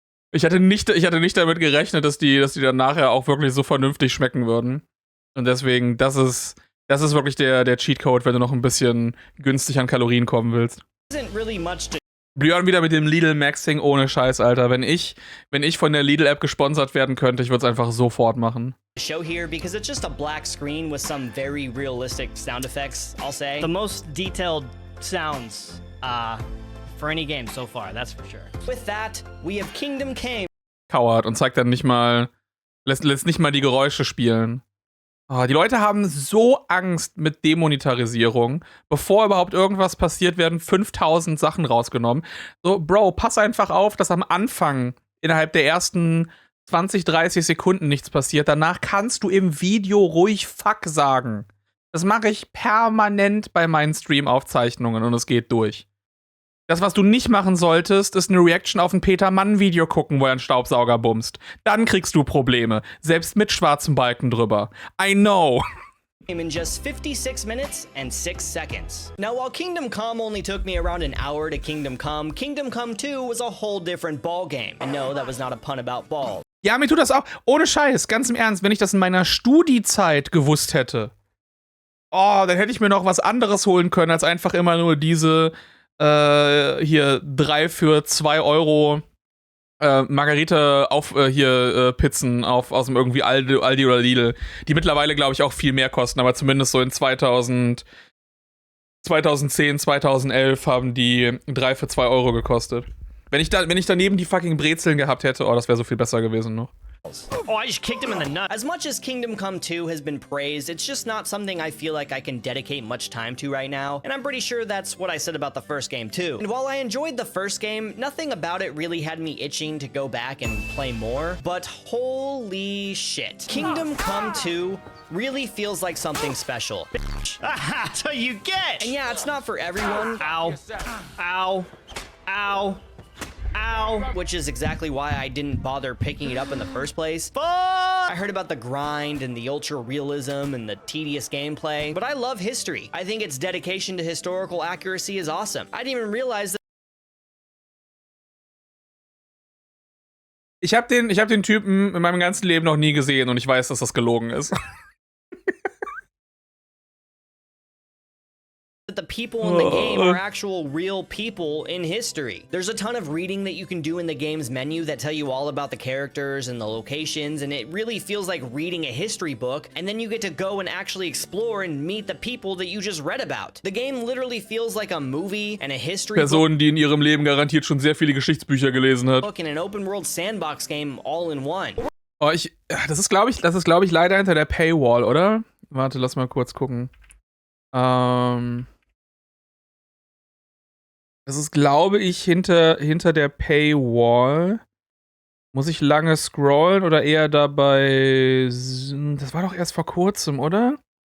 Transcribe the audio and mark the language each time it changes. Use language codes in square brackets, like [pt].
[de] Ich hatte nicht damit gerechnet, dass die dann nachher auch wirklich so vernünftig schmecken würden. Und deswegen, das ist wirklich der Cheatcode, wenn du noch ein bisschen günstig an Kalorien kommen willst. [en] isn't really much to [de] Björn wieder mit dem Lidl Maxing ohne Scheiß, Alter. Wenn ich von der Lidl-App gesponsert werden könnte, ich würde es einfach sofort machen. [en] show here because it's just a black screen with some very realistic sound effects, I'll say. The most detailed sounds for any game so far, that's for sure. With that, we have Kingdom Came. [de] Coward und zeigt dann nicht mal, lässt nicht mal die Geräusche spielen. Oh, die Leute haben so Angst mit Demonetarisierung. Bevor überhaupt irgendwas passiert, werden 5000 Sachen rausgenommen. So, Bro, pass einfach auf, dass am Anfang innerhalb der ersten 20, 30 Sekunden nichts passiert. Danach kannst du im Video ruhig Fuck sagen. Das mache ich permanent bei meinen Stream-Aufzeichnungen und es geht durch. Das, was du nicht machen solltest, ist eine Reaction auf ein Peter-Mann-Video gucken, wo er einen Staubsauger bumst. Dann kriegst du Probleme. Selbst mit schwarzem Balken drüber. [en] I know. In just 56 minutes and 6 seconds. Now, while Kingdom Come only took me around an hour to Kingdom Come 2 was a whole different ballgame. And no, that was not a pun about balls. [de] Ja, mir tut das auch. Ohne Scheiß, ganz im Ernst, wenn ich das in meiner Studiezeit gewusst hätte, dann hätte ich mir noch was anderes holen können, als einfach immer nur diese hier 3 für 2 Euro Margarita Pizzen aus dem irgendwie Aldi oder Lidl, die mittlerweile, glaube ich, auch viel mehr kosten, aber zumindest so in 2010, 2011 haben die 3 für 2 Euro gekostet. Wenn ich daneben die fucking Brezeln gehabt hätte, das wäre so viel besser gewesen noch. [en] Oh, I just kicked him in the nuts. As much as Kingdom Come 2 has been praised, it's just not something I feel like I can dedicate much time to right now, and I'm pretty sure that's what I said about the first game too. And while I enjoyed the first game, nothing about it really had me itching to go back and play more, but holy shit. Kingdom Come 2 really feels like something special. That's what you get. And yeah, it's not for everyone. Ow. Ow. Ow. Ow. Which is exactly why I didn't bother picking it up in the first place. Fuck. I heard about the grind and the ultra realism and the tedious gameplay, but I love history. I think its dedication to historical accuracy is awesome. I didn't even realize that [de] Ich hab den Typen in meinem ganzen Leben noch nie gesehen und ich weiß, dass das gelogen ist. [en] the people in the game are actual real people in history. There's a ton of reading that you can do in the game's menu that tell you all about the characters and the locations, and it really feels like reading a history book, and then you get to go and actually explore and meet the people that you just read about. The game literally feels like a movie and a history [de] Person, die in ihrem Leben garantiert schon sehr viele Geschichtsbücher gelesen hat. [en] book and an open world sandbox game all in one. [de] Oh, das ist, glaube ich, leider hinter der Paywall, oder? Warte, lass mal kurz gucken. Das ist, glaube ich, hinter der Paywall. Muss ich lange scrollen oder eher dabei... Das war doch erst vor kurzem, oder?